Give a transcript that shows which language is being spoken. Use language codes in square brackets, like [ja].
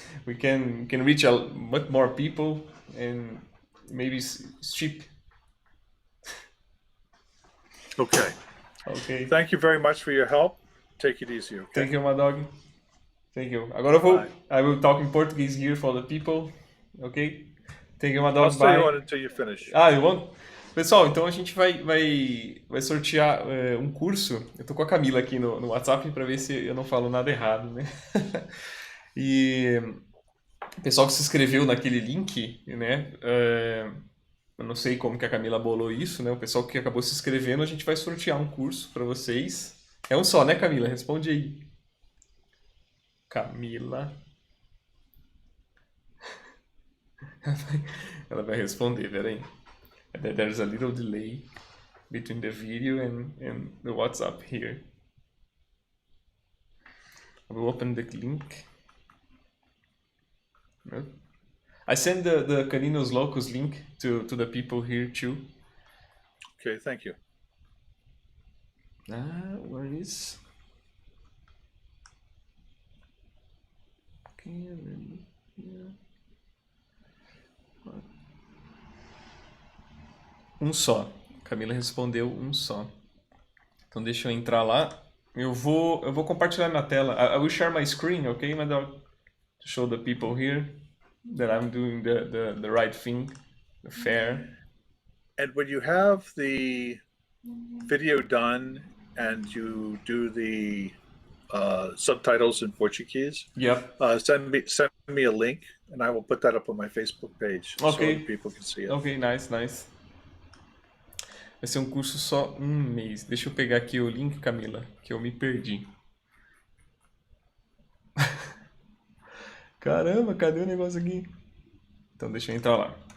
[en] We can reach a much more people, and maybe it's cheap. Okay. Okay. Thank you very much for your help. Take it easy, okay? Thank you, Maddog. Thank you. Agora I will talk in Portuguese here for the people. Ok? Thank you, Maddog. I'll stay Bye. on until you finish. You want? [pt] Pessoal, então a gente vai sortear um curso. Eu tô com a Camila aqui no WhatsApp para ver se eu não falo nada errado, né? E o pessoal que se inscreveu naquele link, né? Eu não sei como que a Camila bolou isso, né? O pessoal que acabou se inscrevendo, a gente vai sortear um curso para vocês. É um só, né, Camila? Responde aí. Camila. Ela vai responder, peraí. [en] There's a little delay between the video and the WhatsApp here. I will open the link. I send the Caninos Locos link to the people here too. Okay, thank you. Where is? Okay, yeah. [pt] Um só. Camila respondeu um só. Então deixa eu entrar lá. Eu vou compartilhar minha tela. [en] I will share my screen, okay, Maddog? To show the people here that I'm doing the right thing, the fair. And when you have the video done and you do the subtitles in Portuguese, Yep. Send me a link and I will put that up on my Facebook page so Okay. other people can see it. Ok, nice. [pt] Vai ser um curso só um mês. Deixa eu pegar aqui o link, Camila, que eu me perdi. Caramba, cadê o negócio aqui? Então deixa eu entrar lá.